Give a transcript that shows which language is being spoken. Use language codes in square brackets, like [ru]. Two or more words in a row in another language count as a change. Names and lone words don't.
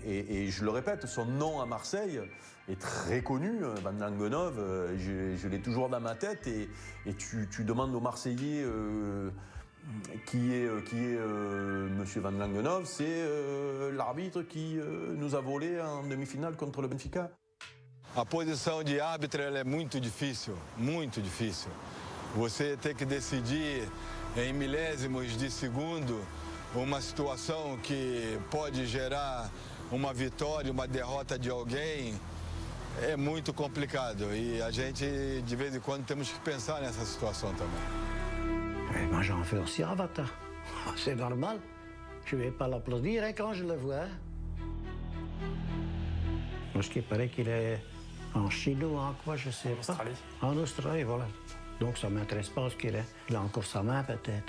[fr] Et je le répète, son nom à Marseille est très connu, Van Langenov, je l'ai toujours dans ma tête. Et tu demandes aux Marseillais qui est Monsieur Van Langenov, c'est l'arbitre qui nous a volé en demi-finale contre le Benfica. [pt] A posição de árbitro ela é muito difícil, muito difícil. Você tem que decidir em milésimos de segundo uma situação que pode gerar uma vitória, uma derrota de alguém. É muito complicado e a gente, de vez em quando, temos que pensar nessa situação também. [fr] Moi, j'en fais aussi Avatar. C'est normal. Je ne vais pas l'applaudir hein, quand je le vois. Parce qu'il paraît qu'il est en Chine ou en quoi, je sais pas. Australie. En Australie, voilà. Donc ça ne m'intéresse pas ce qu'il est. Il a encore sa main, peut-être.